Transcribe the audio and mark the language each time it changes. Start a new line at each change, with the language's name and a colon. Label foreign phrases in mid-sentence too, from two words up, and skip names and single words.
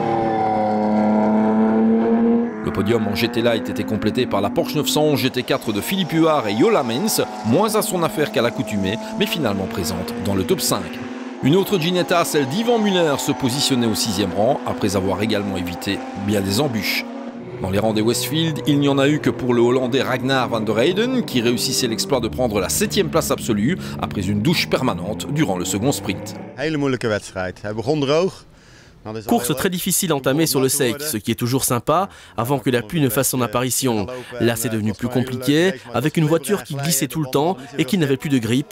French: Le podium en GT Light était complété par la Porsche 911 GT4 de Philippe Huard et Yola Mens, moins à son affaire qu'à l'accoutumée, mais finalement présente dans le top 5. Une autre Ginetta, celle d'Yvan Muller, se positionnait au 6e rang, après avoir également évité bien des embûches. Dans les rangs des Westfield, il n'y en a eu que pour le Hollandais Ragnar van der Heyden, qui réussissait l'exploit de prendre la 7e place absolue, après une douche permanente durant le second sprint. Course très difficile entamée sur le sec, ce qui est toujours sympa, avant que la pluie ne fasse son apparition. Là, c'est devenu plus compliqué, avec une voiture qui glissait tout le temps et qui n'avait plus de grippe.